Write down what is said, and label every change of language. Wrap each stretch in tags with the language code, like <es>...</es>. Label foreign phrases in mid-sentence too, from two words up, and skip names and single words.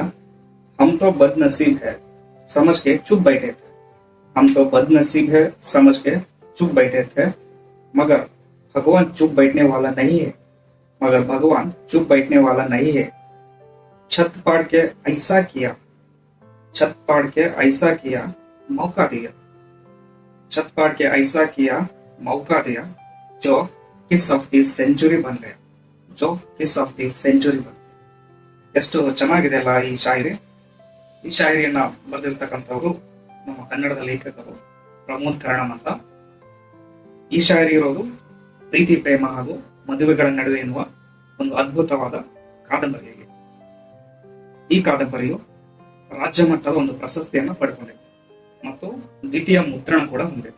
<hi>हम तो बदनसीब है समझ के चुप बैठे थे, हम तो बदनसीब है समझ के चुप बैठे थे, मगर भगवान चुप बैठने वाला नहीं है, मगर भगवान चुप बैठने वाला नहीं है। छत पाड़ के ऐसा किया, छत पाड़ के ऐसा किया मौका दिया, छत पाड़ के ऐसा किया मौका दिया, जो</hi> <en>kiss of the century</en> <hi>बन गया, जो</hi> <en>kiss of the century</en> <hi>बन गया।</hi> <kn>ಎಷ್ಟು ಚೆನ್ನಾಗಿದೆ ಅಲ್ಲ ಈ ಶಾಯರಿ। ಈ ಶಾಯರಿಯನ್ನ ಬರೆದಿರ್ತಕ್ಕಂಥವ್ರು ನಮ್ಮ ಕನ್ನಡದ ಲೇಖಕರು ಪ್ರಮೋದ್ ಕರಣಂ ಅಂತ। ಈ ಶಾಯರಿ ಇರೋದು ಪ್ರೀತಿ ಪ್ರೇಮ ಹಾಗೂ ಮದುವೆಗಳ ನಡುವೆ ಎನ್ನುವ ಒಂದು ಅದ್ಭುತವಾದ ಕಾದಂಬರಿಯಾಗಿದೆ। ಈ ಕಾದಂಬರಿಯು ರಾಜ್ಯ ಮಟ್ಟದ ಒಂದು ಪ್ರಶಸ್ತಿಯನ್ನ ಪಡ್ಕೊಂಡಿದೆ ಮತ್ತು ದ್ವಿತೀಯ ಮುದ್ರಣ ಕೂಡ ಹೊಂದಿದೆ।</kn>